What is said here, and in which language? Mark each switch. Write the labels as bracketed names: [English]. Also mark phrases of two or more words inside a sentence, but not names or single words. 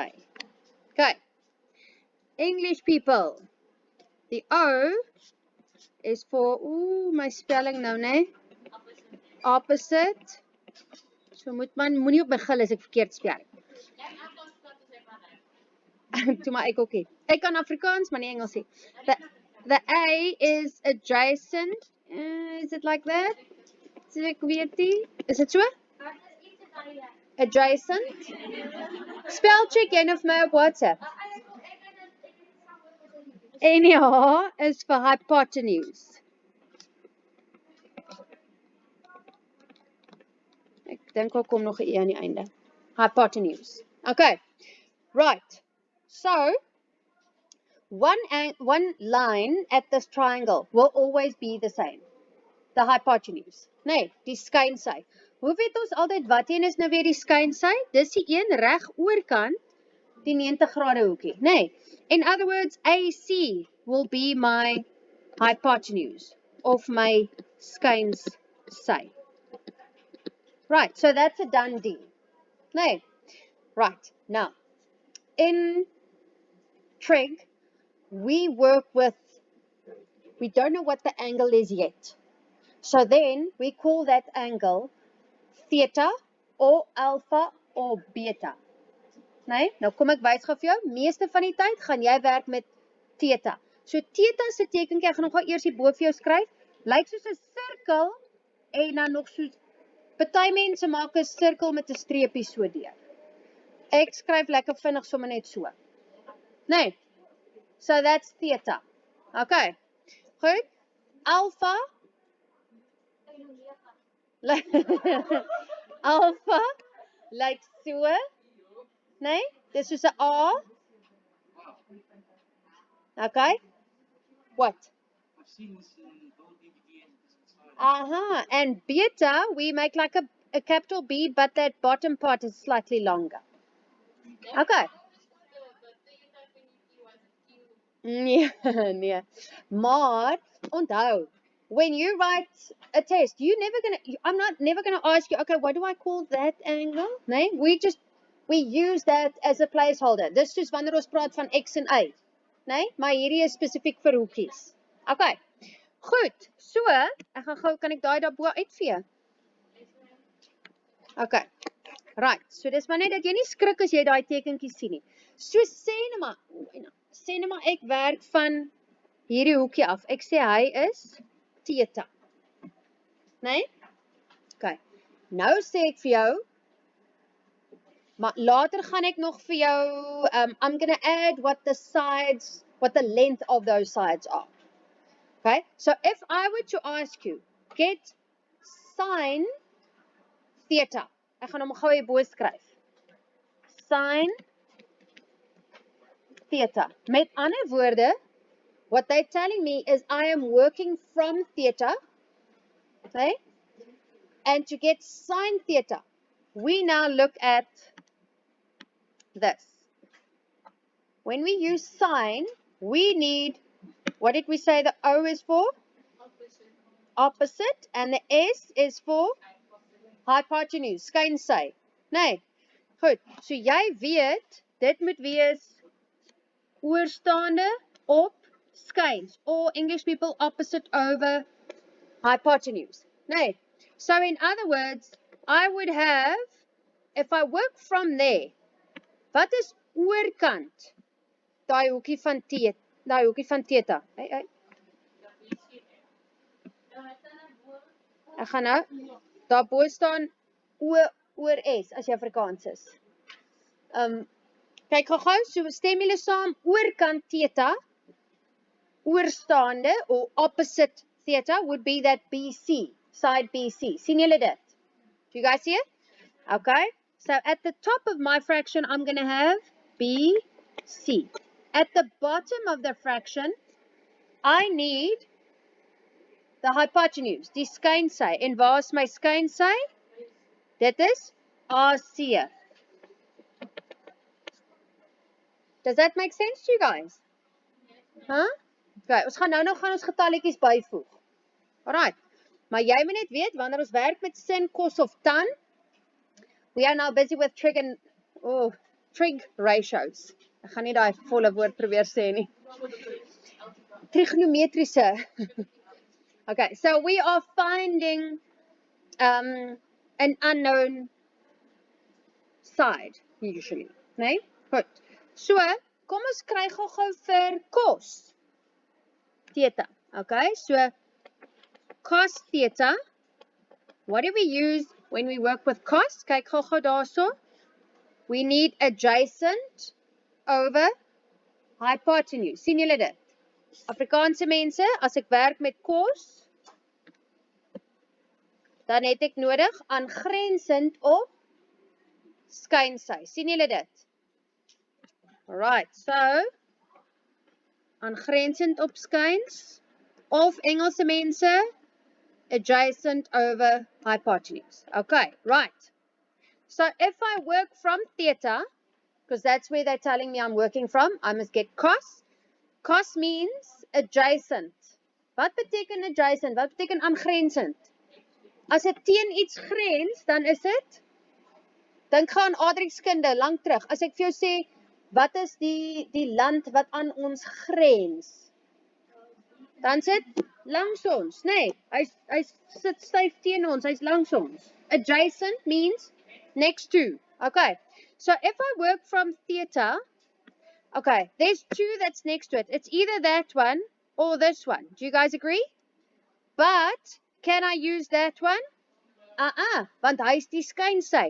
[English] Okay. English people. The O is for, [Afrikaans] my spelling nou, nee? [English] Opposite. [Afrikaans] So moenie op my gil as ek verkeerd spel. Toe maar ek ook nie. Ek kan Afrikaans, maar nie Engels nie. [English] The A is adjacent. Is it like that? [Afrikaans] Ek weet nie. [English] Is it so? [Afrikaans] Adjacent. [English] Spell check [Afrikaans] jy nou vir my op WhatsApp. En die H is vir hypotenuse. Ek dink ook kom nog 'n E aan die einde. [English] Hypotenuse. Okay. Right. So, one line at this triangle will always be the same. The hypotenuse. [Afrikaans] Nee, die skynsy. Hoe weet ons altyd wat een is nou weer die skynsy? Dis die een reg oorkant die 90 grade hoekie. Nee. [English] In other words, AC will be my hypotenuse of my skynsy. Right, so that's a done deal. [Afrikaans] Nee. [English] Right, now, in trig, we don't know what the angle is yet. So then we call that angle theta or alpha or beta. [Afrikaans] Nee, nou kom ek wys gou vir jou, meeste van die tyd gaan jy werk met theta. So theta se tekenkie, ek gaan hom gou eers hier bo vir jou skryf, lyk soos 'n sirkel en dan nog soos, party mense maak 'n sirkel met 'n streepie so deur. Ek skryf lekker vinnig sommer net so. [English] Nee, so that's theta. [Afrikaans] Okay, goed. Alpha, alpha, lyk so, nee, dis soos 'n A. [English] Okay, what? And beta, we make like a capital B, but that bottom part is slightly longer. [Afrikaans] Okay. Nee, nee. Maar, onthou, [English] when you write a test, I'm not never gonna ask you, okay, what do I call that angle? Nee, we use that as a placeholder. [Afrikaans] Dis soos wanneer ons praat van X en Y. Nee, maar hierdie is spesifiek vir hoekies. Okay. Goed, so, ek gaan gou, kan ek daai daarbo uitvee? [English] Okay, right, [Afrikaans] so dis maar net dat jy nie skrik as jy daai tekenkie sien nie. So sê nou maar ek werk van hierdie hoekie af. Ek sê hy is theta. Nee? Okay, nou sê ek vir jou, maar later gaan ek nog vir jou, [English] I'm gonna add what the length of those sides are. Okay, so if I were to ask you, get sine theta. [Afrikaans] Ek gaan hom gou hierbo skryf. [English] Sine theta. [Afrikaans] Met ander woorde, [English] what they're telling me is I am working from theta. Okay? And to get sine theta, we now look at this. When we use sine, we need, what did we say the O is for? Opposite. And the S is for hypotenuse, [Afrikaans] skynsy. Nee, goed, so jy weet, dit moet wees oorstaande op skyns, [English] or English people opposite over hypotenuse. Nee, so in other words, I would have, if I work from there, [Afrikaans] wat is oorkant? Daai hoekie van theta. Hey. Ek gaan nou, daarbo staan O oor S, as jy Afrikaans is. Kyk gou, so stem julle saam, oorkant theta, oorstaande, [English] or opposite theta, would be that BC, side BC. [Afrikaans] Sien julle dit? [English] Do you guys see it? Okay, so at the top of my fraction, I'm going to have BC. At the bottom of the fraction, I need the hypotenuse, [Afrikaans] die skynsy. En waar is my skynsy? Dit is AC. [English] Does that make sense to you guys? Huh? [Afrikaans] Okay, ons gaan nou gaan ons getalletjies byvoeg. Alright, maar jy moet net weet, wanneer ons werk met sin, cos of tan, [English] we are now busy with trig ratios. [Afrikaans] Ek gaan nie daai volle woord probeer sê nie. Trigonometriese. [English] Okay, so we are finding an unknown side, usually. [Afrikaans] Nee? Goed. So, kom ons kry gou vir cos theta. [English] Okay, so cos theta, what do we use when we work with cos? [Afrikaans] Kyk gou daarso. [English] We need adjacent over hypotenuse. [Afrikaans] Sien julle dit? Afrikaanse mense, as ek werk met cos, dan het ek nodig aangrensend op skynsy. Sien julle dit? Alright, so aangrensend op skyns, of Engelse mense, [English] adjacent over hypotenuse. Okay, right. So if I work from theta, because that's where they're telling me I'm working from, I must get cos. Cos means adjacent. [Afrikaans] Wat beteken adjacent? Wat beteken aangrensend? As dit teen iets grens, dan is dit, dink gaan aardrykskunde, lang terug. As ek vir jou sê, wat is die land wat aan ons grens? Dan sit langs ons, nee, hy sit styf teen ons, hy's langs ons. [English] Adjacent means next to. Okay, so if I work from theta, okay, there's two that's next to it. It's either that one or this one. Do you guys agree? But can I use that one? [Afrikaans] Want hy is die skynsy.